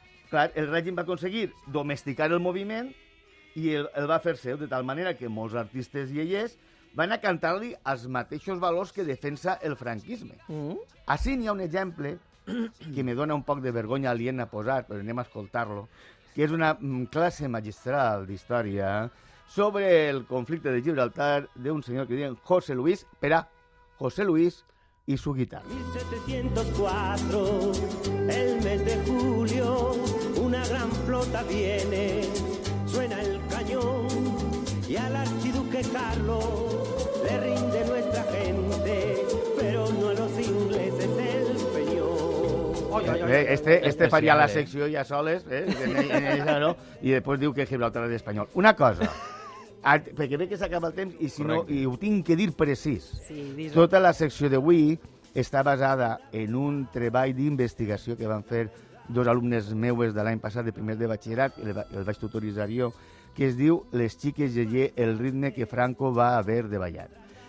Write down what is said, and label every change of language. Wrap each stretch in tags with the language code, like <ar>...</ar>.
<ca>Clar, el règim va aconseguir domesticar el moviment i el va fer seu, de tal manera que molts artistes iaiers van a cantar-li els mateixos valors que defensa el franquisme. Així n'hi ha un exemple que me dona un poc de vergonya aliena posar, però anem a escoltar-lo, que és una classe magistral d'història sobre el conflicte de Gibraltar d'un senyor que diuen José Luis, José Luis y su guitarra.</ca> <es>1704, el mes de julio, una gran flota viene, suena el cañón y al archiduque Carlos le rinde nuestra gente, pero no a los ingleses el peñón.</es> <ca>Este faria la secció ja soles, i després diu que Gibraltar és espanyol. Una cosa, perquè ve que s'acaba el temps i si no, i ho tinc que dir precís. Tota la secció d'avui està basada en un treball d'investigació que van fer dos alumnes meues de l'any passat de primer de batxillerat, el vaig tutoritzar jo, que es diu Les xiques Yeye, el ritme que Franco va haver de ballar.</ca>